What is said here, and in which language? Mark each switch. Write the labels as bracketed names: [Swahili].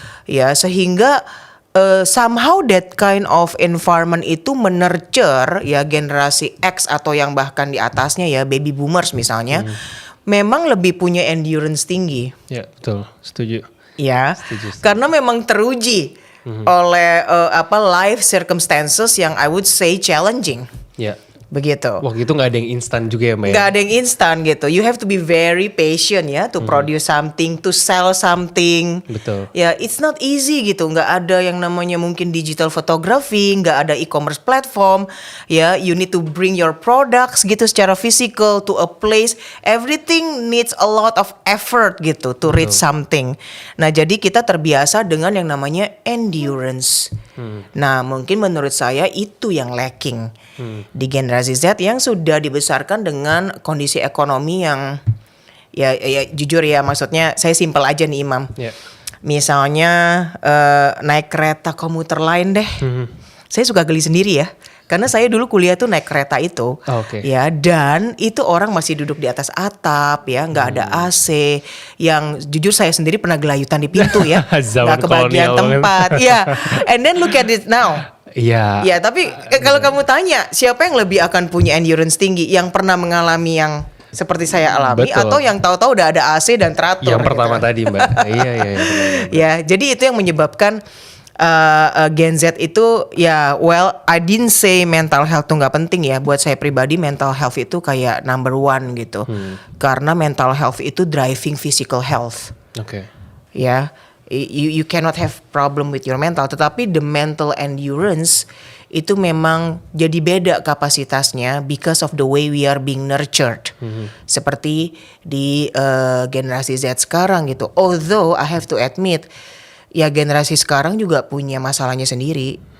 [Indonesian] Ya, sehingga [English] somehow that kind of environment [Indonesian] itu menurture ya generasi X atau yang bahkan di atasnya ya, baby boomers misalnya, memang lebih punya endurance tinggi. Ya, betul, setuju. Ya, karena memang teruji oleh life circumstances yang [English] I would say challenging. [Indonesian] Ya. Begitu. Waktu itu nggak ada yang instan juga ya, Mbak? Nggak ada yang instan gitu. [English] You have to be very patient ya to produce something, to sell something. Betul. [Indonesian] Ya, [English] it's not easy [Indonesian] gitu. Nggak ada yang namanya mungkin digital photography, nggak ada e-commerce platform. [English] Ya, you need to bring your products gitu secara physical to a place. Everything needs a lot of effort gitu to reach something. [Indonesian] Nah, jadi kita terbiasa dengan yang namanya endurance. Nah, mungkin menurut saya itu yang lacking di generasi Z yang sudah dibesarkan dengan kondisi ekonomi yang ya jujur ya, maksudnya saya simpel aja nih Imam. Misalnya naik kereta komuter lain deh, saya suka geli sendiri ya. Karena saya dulu kuliah tuh naik kereta itu, ya, dan itu orang masih duduk di atas atap ya, nggak ada AC. Yang jujur saya sendiri pernah gelayutan di pintu ya, nggak kebagian tempat. [English] Ya, and then look at it now. [Indonesian] Iya. Ya, tapi kalau kamu tanya siapa yang lebih akan punya endurance tinggi, yang pernah mengalami yang seperti saya alami, atau yang tahu-tahu udah ada AC dan teratur? Yang pertama tadi, Mbak. Iya. Ya, jadi itu yang menyebabkan Gen Z itu ya, [English] I didn't say mental health [Indonesian] tuh nggak penting ya. Buat saya pribadi mental health itu kayak [English] number one [Indonesian] gitu. Karena [English] mental health itu driving physical health. Ya, you cannot have problem with your mental, [Indonesian] tetapi [English] the mental endurance [Indonesian] itu memang jadi beda kapasitasnya [English] because of the way we are being nurtured. [Indonesian] Seperti di generasi Z sekarang gitu. [English] Although I have to admit, [Indonesian] ya generasi sekarang juga punya masalahnya sendiri.